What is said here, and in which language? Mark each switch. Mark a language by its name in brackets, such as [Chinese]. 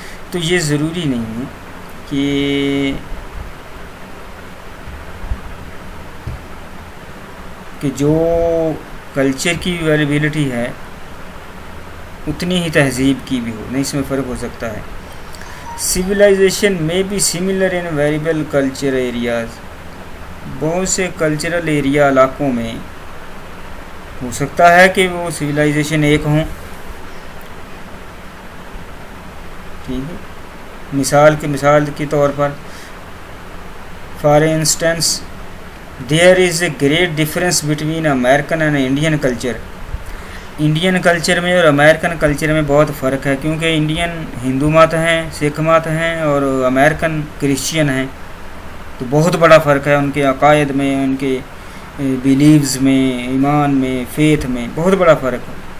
[Urdu] تو یہ ضروری نہیں ہے کہ جو کلچر کی ویلیبلٹی ہے اتنی ہی تہذیب کی بھی ہو، نہیں، اس میں فرق ہو سکتا ہے. سویلائزیشن میں بھی similar in variable culture areas. بہت سے کلچرل ایریا علاقوں میں ہو سکتا ہے کہ وہ سویلائزیشن ایک ہوں. ٹھیک ہے. مثال کے طور پر [English] For instance there is a great difference between American and Indian culture. [Urdu] Indian culture میں اور امریکن کلچر میں بہت فرق ہے، کیونکہ انڈین ہندو مت ہیں، سکھ مت ہیں، اور امریکن کرسچین ہیں، تو بہت بڑا فرق ہے ان کے عقائد میں، ان کے بیلیوز میں، ایمان میں، فیتھ میں بہت بڑا فرق ہے.